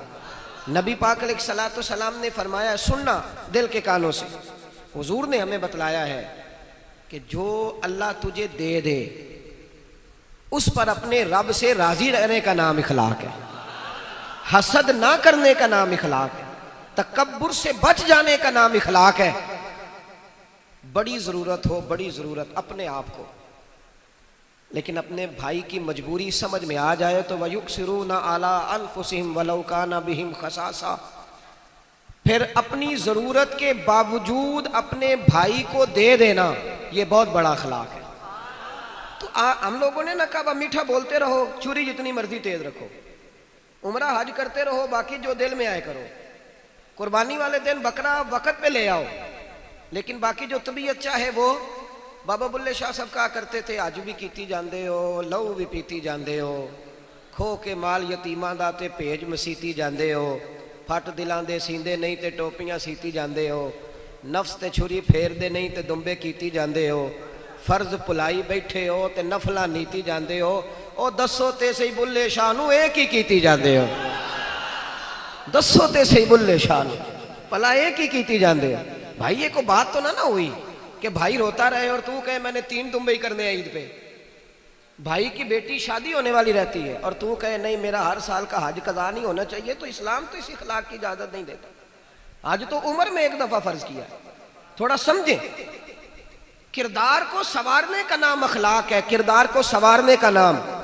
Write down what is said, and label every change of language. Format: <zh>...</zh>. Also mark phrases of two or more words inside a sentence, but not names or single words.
<ur>نبی پاک علیہ الصلوۃ والسلام نے فرمایا سننا دل کے کانوں سے، حضور نے ہمیں بتلایا ہے کہ جو اللہ تجھے دے دے اس پر اپنے رب سے راضی رہنے کا نام اخلاق ہے، حسد نہ کرنے کا نام اخلاق ہے، تکبر سے بچ جانے کا نام اخلاق ہے. بڑی ضرورت ہو، بڑی ضرورت اپنے آپ کو، لیکن اپنے بھائی کی مجبوری سمجھ میں آ جائے تو</ur> <ar>وَيُؤْثِرُونَ عَلَىٰ أَنفُسِهِمْ وَلَوْ كَانَ بِهِمْ خَصَاصَةٌ،</ar> <ur>پھر اپنی ضرورت کے باوجود اپنے بھائی کو دے دینا، یہ بہت بڑا اخلاق ہے. تو ہم لوگوں نے نہ کہا میٹھا بولتے رہو، چوری جتنی مرضی تیز رکھو، عمرہ حج کرتے رہو، باقی جو دل میں آئے کرو، قربانی والے دن بکرا وقت پہ لے آؤ، لیکن باقی جو طبیعت چاہے وہ. بابا بلے شاہ صاحب کہا کرتے تھے</ur> <pa>حج بھی کیتی جاندے ہو، لہو بھی پیتی جاندے ہو، کھو کے مال یتیماں دا تے بھیج مسیتی جاندے ہو، پھٹ دلاں دے سیندے نہیں تے ٹوپیاں سیتی جاندے ہو، نفس تے چھری پھیر دے نہیں تے دمبے کیتی جاندے ہو، فرض پلائی بیٹھے ہو تے نفلاں نیتی جاندے ہو. او دسو تے صحیح بلے شاہ نو ایک ہی کیتی جاندے ہو، دسو تے صحیح بلے شاہ نو پلا ایک ہی کیتی جاندے ہو.</pa> <ur>بھائی یہ کو بات تو نہ ہوئی کہ بھائی روتا رہے اور تو کہے میں نے 3 دمبئی کرنے ہیں عید پہ. بھائی کی بیٹی شادی ہونے والی رہتی ہے اور تو کہے نہیں میرا ہر سال کا حج قضا نہیں ہونا چاہیے، تو اسلام تو اس اخلاق کی اجازت نہیں دیتا. حج تو عمر میں ایک دفعہ فرض کیا. تھوڑا سمجھیں، کردار کو سنوارنے کا نام اخلاق ہے، کردار کو سنوارنے کا نام.</ur>